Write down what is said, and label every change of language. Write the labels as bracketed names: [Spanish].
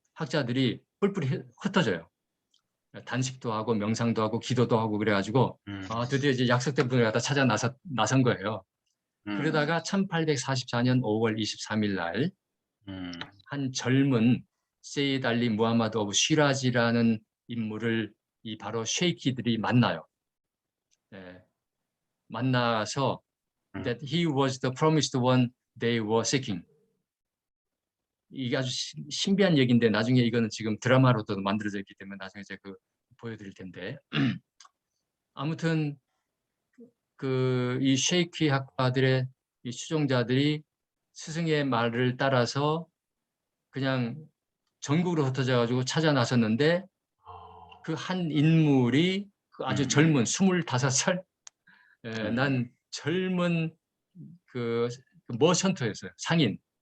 [Korean] 학자들이 뿔뿔이 흩어져요. 단식도 하고 명상도 하고 기도도 하고 그래가지고 드디어 이제 약속된 분을 갖다 찾아 나선 거예요. 그러다가 1844년 5월 23일 날 한 젊은 세이드 알리 무하마드 오브 시라지라는 인물을 이 바로 쉐이키들이 만나요. 만나서 [English] that he was the promised one they were seeking. [Korean] 이게 아주 신비한 얘기인데 나중에 이거는 지금 드라마로도 만들어져 있기 때문에 나중에 제가 보여드릴 텐데 아무튼 이 쉐이키 학파들의 이 추종자들이 스승의 말을 따라서 그냥 전국으로 흩어져 가지고 찾아 나섰는데 그 한 인물이 그 아주 젊은 25살 난 젊은 그 머천트였어요. 상인.